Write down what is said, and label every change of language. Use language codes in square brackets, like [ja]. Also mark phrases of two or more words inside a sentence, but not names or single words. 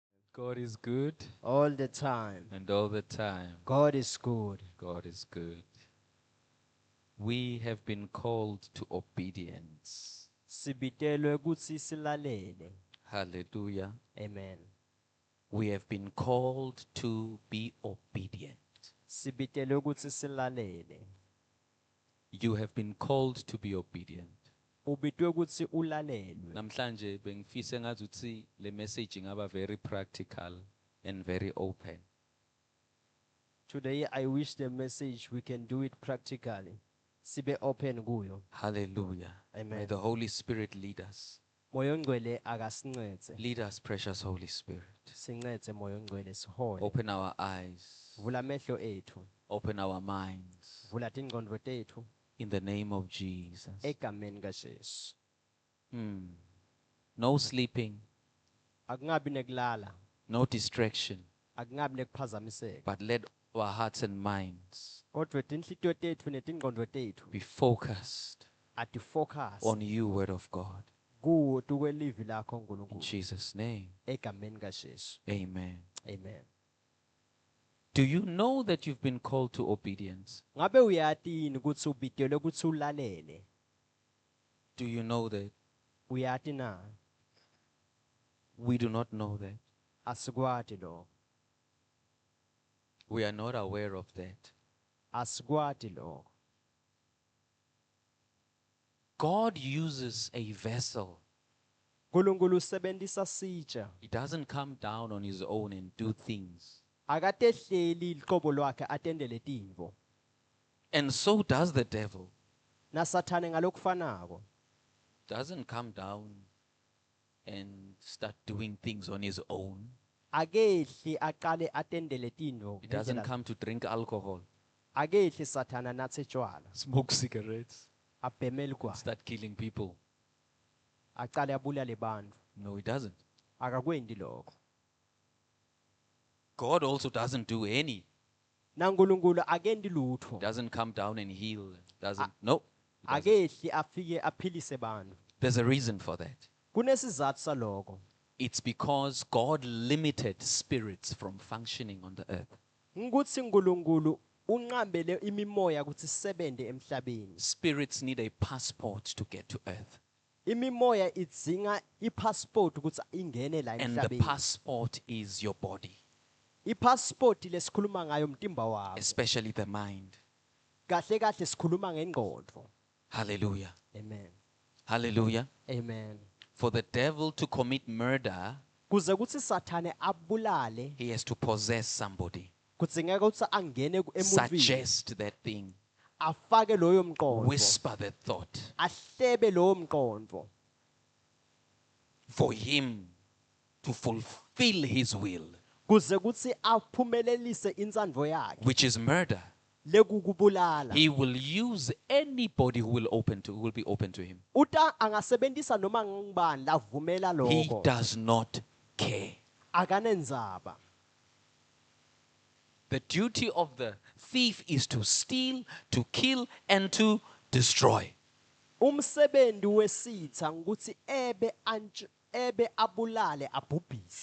[en] God is good, all the time. and all the time, God is good. God is good. We have been called to obedience. [ss] Sibitelwe kutsi silalele. Hallelujah. Amen. [en] We have been called to be obedient. [ss] Sibitelwe kutsi silalele. [en] You have been called to be obedient. [ss] Ubitwe kutsi ulalelwe. Namhlanje bengifisa ngazuthi le message ngaba [en] very practical and very open. Today I wish the message we can do it practically. [ss] Sibe open kuyo. [en] Hallelujah. May Amen. the Holy Spirit lead us. [ss] Moyo ngcwele akasincede. [en] Lead us, precious Holy Spirit. [ss] Sincede moyo ngcwele sihole. [en] Open our eyes. [ss] Vula amehlo ethu. [en] Open our minds. [ss] Vula tingqondo tethu [en] In the name of Jesus. [ss] egameni kaJesu. [en] No sleeping, [ss] Akungabi nekulala, [en] no distraction, [ss] akungabi nekuphazamiseka. [en] but let our hearts and minds [ss] Kodwa tinhlitiyo tethu netingqondo tethu [en] be focused [ss] atifocus [en] on you, Word of God. [ss] kuwo tukwelivi lakho [en] In uNkulunkulu Jesus' name, [ss] egameni kaJesu. [en] amen. [ss] Amen. [en] Do you know that you've been called to obedience? [ss] Ngabe uyati yini ukuthi ubitelwe ukuthi ulalele? [en] Do you know that? [ss] Uyati na? [en] We do not know that. [ss] Asikwati lo. [en] We are not aware of that. [ss] Asikwati lo. [en] God uses a vessel. [ss] uNkulunkulu usebenzisa sitsha. [en] He doesn't come down on his own and do things. [ss] Akatehleli iqobo lwakhe atendele tintfo. [en] And so does the devil. [ss] Na Sathane ngalokufanako. [en] Doesn't come down and start doing things on his own. [ss] Akehli aqale atendele tintfo. [en] He doesn't come to drink alcohol, [ss] Akehli Sathana natse tshwala. [en] smoke cigarettes, [ss] Abhemeli kwa. [en] start killing people. [ss] Aqale abulale bantfu. [en] No, he doesn't. [ss] Akakwendi lokho. [en] God also doesn't do any. [ss] NaNkulunkulu akendi lutho. [en] Doesn't come down and heal. Doesn't. No. He doesn't. [ss] Akehli afike aphilise bantfu. [en] There's a reason for that. [ss] Kunesizathu saloko. [en] It's because God limited spirits from functioning on the earth. [ss] Ngikuthi uNkulunkulu unqambele imimoya ukuthi sebende emhlabeni. [en] Spirits need a passport to get to earth. [ss] Imimoya idzinga ipassport ukuthi ingene la [en] And the [ss] emhlabeni. [en] passport is your body, [ss] Ipassport lesikhuluma ngayo umtimba wakho. [en] especially the mind. [ss] Kahle kahle sikhuluma ngengqondo. Hallelujah. Amen. Hallelujah. Amen. [en] For the devil to commit murder, [ss] Kuze kuthi Sathane abulale, [en] he has to possess somebody, [ss] kudzingeka ukuthi angene emuntwini. [en] suggest that thing, [ss] Afake loyo mqondo. [en] whisper that thought [ss] Ahlebe loyo mqondo. [en] for him to fulfill his will, [ss] Kuze kuthi aphumelelise insandvo yakhe. [en] which is murder. [ss] Lekukubulala. [en] He will use anybody who will be open to him. [ss] Uta angasebenzisa noma ngubani lavumela [en] He [ss] lokho. [en] does not care. [ss] Akanendzaba. [en] The duty of the thief is to steal, to kill, and to destroy. [ss] Umsebenzi wesitha ukuthi ebe abulale abhubhise.